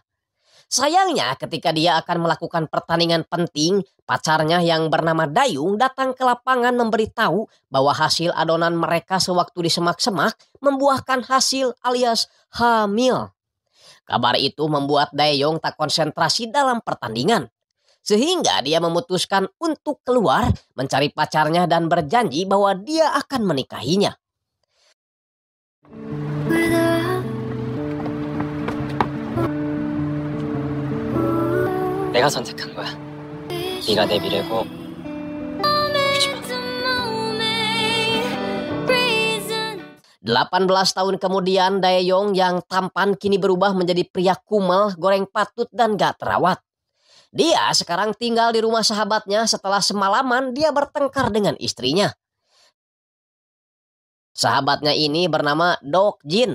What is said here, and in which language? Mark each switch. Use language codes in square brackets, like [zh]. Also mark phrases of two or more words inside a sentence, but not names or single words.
[id] Sayangnya ketika dia akan melakukan pertandingan penting, pacarnya yang bernama Dayung datang ke lapangan memberitahu bahwa hasil adonan mereka sewaktu di semak-semak membuahkan hasil alias hamil. Kabar itu membuat Dae-yong tak konsentrasi dalam pertandingan. Sehingga dia memutuskan untuk keluar mencari pacarnya dan berjanji bahwa dia akan menikahinya. [ko] 내가 선택한 거야. 네가 내 미래고 울지 마. [id] 18 tahun kemudian, Dae-yong yang tampan kini berubah menjadi pria kumel, goreng patut dan gak terawat. Dia sekarang tinggal di rumah sahabatnya setelah semalaman dia bertengkar dengan istrinya. Sahabatnya ini bernama Dok-jin.